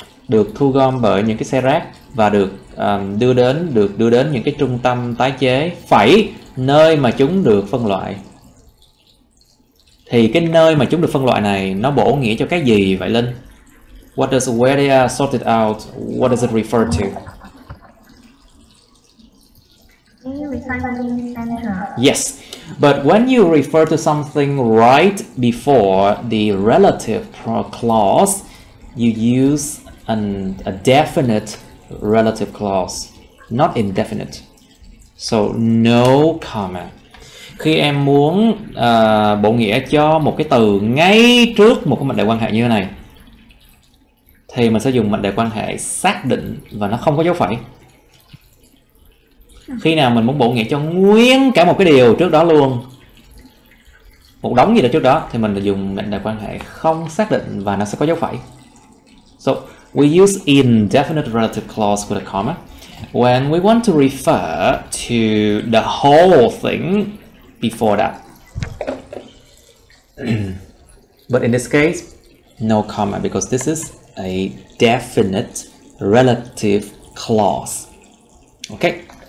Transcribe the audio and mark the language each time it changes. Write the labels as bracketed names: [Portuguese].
[Vietnamese] Được thu gom bởi những cái xe rác và được đưa đến những cái trung tâm tái chế, nơi mà chúng được phân loại. Thì cái nơi mà chúng được phân loại này nó bổ nghĩa cho cái gì vậy Linh? [English] Where they are sorted out, what does it refer to? Recycling center. Yes, but when you refer to something right before the relative clause, you use a definite relative clause, not indefinite. So no comment. [Vietnamese] Khi em muốn bổ nghĩa cho một cái từ ngay trước một cái mệnh đề quan hệ như thế này, thì mình sẽ dùng mệnh đề quan hệ xác định và nó không có dấu phẩy. Khi nào mình muốn bổ nghĩa cho nguyên cả một cái điều trước đó luôn, một đống gì đó trước đó, thì mình dùng mệnh đề quan hệ không xác định và nó sẽ có dấu phẩy. [English] So we use indefinite relative clause with a comma when we want to refer to the whole thing before that. But in this case, no comma, because this is a definite relative clause. Okay.